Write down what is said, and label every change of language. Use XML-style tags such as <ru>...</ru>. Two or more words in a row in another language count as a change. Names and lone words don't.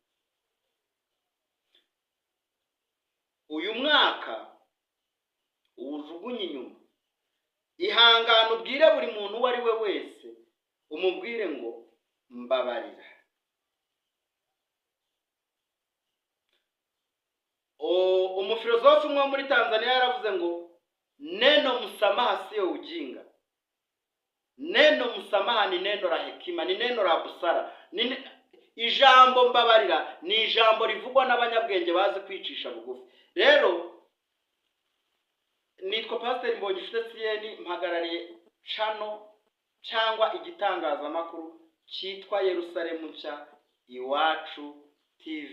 <rw>Uyu mwaka uwujugunye inyuma, ihangane ubwire buri muntu uwo ari we wese, umubwire ngo mbabarira. Umufilosofi umwe muri Tanzania yaravuze ngo</rw> <sw>neno msamaha sio ujinga, neno msamaha ni neno la hekima, ni neno la busara.</sw> <rw>Ijambo mbabarira ni ijambo rivugwa n'abanyabwenge bazi kwicisha bugufi. Rero nitwa Pastor Mbonyishute Sieni, mpagarariye channel cyangwa igitangazamakuru cyitwa Yerusalemu Nshya Iwacu TV.</rw>